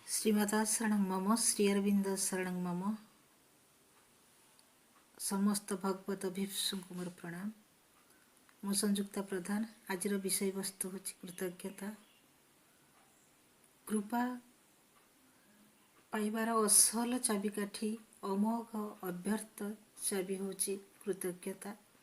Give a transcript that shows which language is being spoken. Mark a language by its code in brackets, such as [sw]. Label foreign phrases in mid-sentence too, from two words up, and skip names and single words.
[sa] श्रीमाता शरणं मम श्री अरविंद शरणं मम समस्त भगवत अभिप्सुଙ୍କୁ [or] ମୋର ପ୍ରଣାମ। ମୁଁ ସଂଯୁକ୍ତା ପ୍ରଧାନ। ଆଜିର ବିଷୟବସ୍ତୁ ହେଉଛି କୃତଜ୍ଞତା। କୃପା ପାଇବାର ଅସଲ ଚାବିକାଠି ଅମୋଘ ଅବ୍ୟର୍ଥ ଚାବି ହେଉଛି କୃତଜ୍ଞତା।